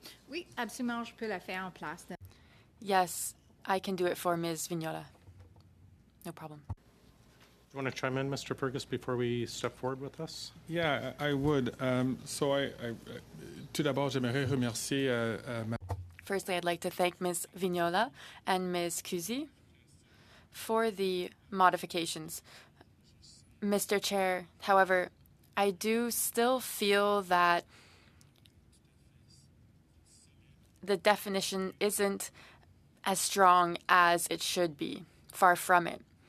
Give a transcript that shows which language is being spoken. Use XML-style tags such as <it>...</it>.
<fr>Oui, absolument, je peux la faire en place.</fr> <en>Yes, I can do it for Ms. Vignola. No problem. Do you want to chime in, Mr. Fergus, before we step forward with this? Yeah, I would.</en> <fr>Tout d'abord, j'aimerais remercier</fr> <en>Firstly, I'd like to thank Ms. Vignola and Ms. Kusi for the modifications. Mr. Chair, however, I do still feel that the definition isn't as strong as it should be. Far from it.</en>